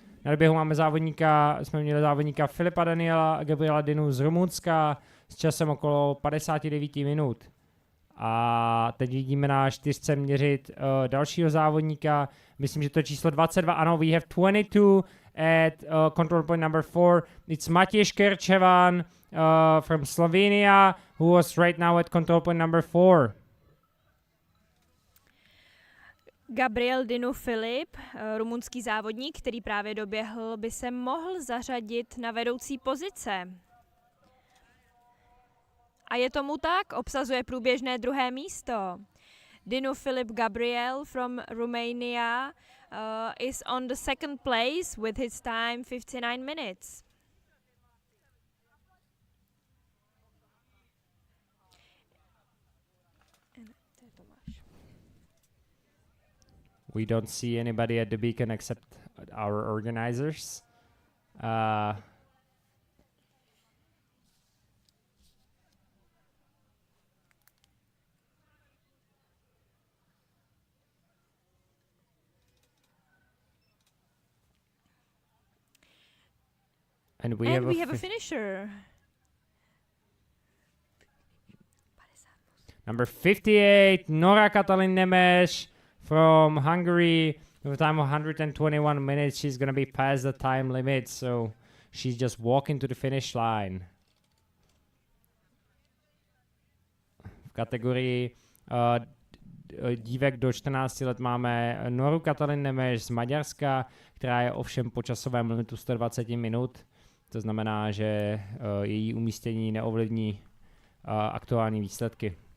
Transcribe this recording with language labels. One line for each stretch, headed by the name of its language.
Czech: Na doběhu jsme měli závodníka Filipa Daniela Gabriela Dinu z Rumunska s časem okolo 59 minut. A teď vidíme na 4 měřit dalšího závodníka. Myslím, že to je číslo 22. Ano,
English: we have 22 at control point number 4. It's Matěj Škerčevan from Slovenia, who was right now at control point number 4.
Czech: Gabriel Dinu Filip, rumunský závodník, který právě doběhl, by se mohl zařadit na vedoucí pozice. A je tomu tak, obsazuje průběžné 2. místo.
English: Dinu Filip Gabriel from Romania is on the 2nd place with his time 59 minutes. We don't see anybody at the beacon except our organizers. And we have a finisher. Number 58, Nora Katalin Nemes from Hungary with a time of 121 minutes. She's going to be past the time limit, so she's just walking to the finish line.
Czech: V kategorii dívek do 14 let máme Noru Katalin Nemes z Maďarska, která je ovšem po časovém limitu 120 minut. To znamená, že její umístění neovlivní aktuální výsledky.